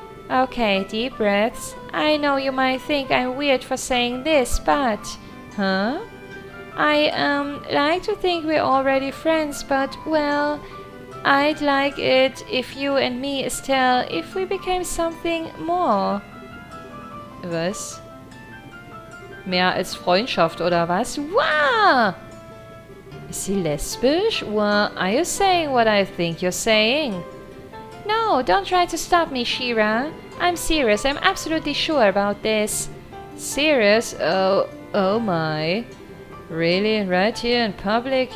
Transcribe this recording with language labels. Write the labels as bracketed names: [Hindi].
[English] Okay, deep breaths. I know you might think I'm weird for saying this, but... Huh? I like to think we're already friends, but, well... I'd like it if you and me, Estelle, if we became something more. [German] Was? Mehr als Freundschaft, oder was? Wow! Is sie lesbisch? [English] Well, are you saying what I think you're saying? No, don't try to stop me, She-Ra. I'm serious, I'm absolutely sure about this. Serious? Oh my. Really? Right here in public?